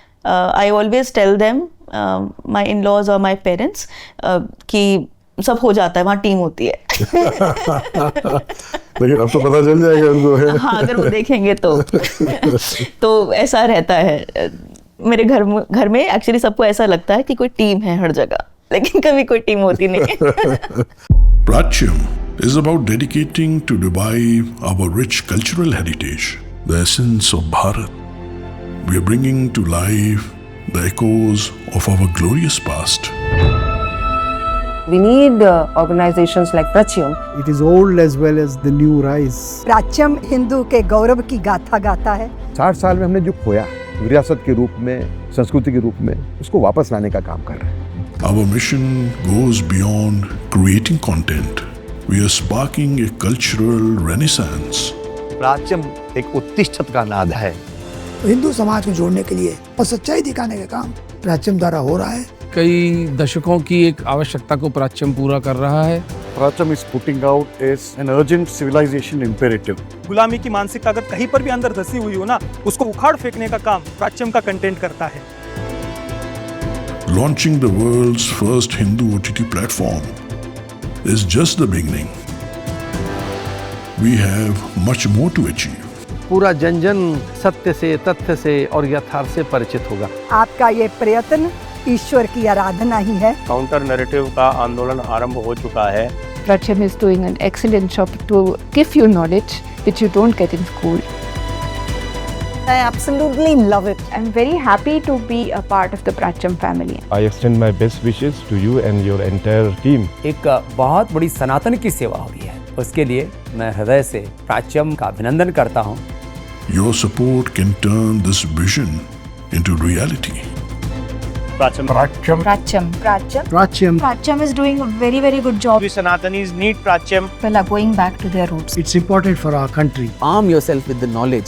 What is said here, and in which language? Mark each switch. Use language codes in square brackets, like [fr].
[en] I always tell them, my in laws [hi] और [en] my parents, [hi] कि सब हो जाता है, वहाँ टीम होती है लेकिन अब तो पता चल जाएगा उनको है। हाँ, अगर वो देखेंगे तो ऐसा रहता है। मेरे घर में एक्चुअली सबको ऐसा लगता है कि कोई टीम है हर जगह, लेकिन कभी कोई टीम होती नहीं [en] Pratyam is about dedicating to revive our rich cultural heritage, the essence of Bharat. We are bringing to life the echoes of our glorious past. We need organizations like Pratyam. It is old as well as the new rise. [hi] प्राच्यम Hindu के गौरव की गाथा गाता है। 60 साल में हमने जो खोया विरासत के रूप में, संस्कृति के रूप में, उसको वापस लाने का काम कर रहे हैं। [en] Our mission goes beyond creating content. We are sparking a cultural renaissance. [hi] प्राच्यम एक उत्तिष्ठत का नाद है। हिंदू समाज को जोड़ने के लिए और सच्चाई दिखाने का काम प्राच्यम द्वारा हो रहा है। कई दशकों की एक आवश्यकता को प्राच्यम पूरा कर रहा है। [en] Pratyam is putting out is an urgent civilization imperative. [hi] गुलामी की मानसिकता अगर कहीं पर भी अंदर धसी हुई हो ना, उसको उखाड़ फेंकने का काम प्राच्यम का कंटेंट करता है। [en] Launching the world's first Hindu OTT platform is just the beginning. We have much more to achieve. [hi] पूरा जन जन सत्य से, तथ्य से और यथार्थ से परिचित होगा। आपका ये प्रयत्न ईश्वर की आराधना ही है। काउंटर नैरेटिव का आंदोलन आरंभ हो चुका है। [en] Pratyam is doing an excellent job to give you knowledge which you don't get in school. I absolutely love it. I'm very happy to be a part of the Pratyam family. I extend my best wishes to you and your entire team. [hi] एक बहुत बड़ी सनातन की सेवा हो रही है, उसके लिए मैं हृदय से प्राच्यम का अभिनंदन करता हूँ। [en] Your support can turn this vision into reality. [hi] प्राच्यम [en] Pratyam is doing a very, very good job. We Sanatanis need Pratyam. People are going back to their roots. It's important for our country. Arm yourself with the knowledge.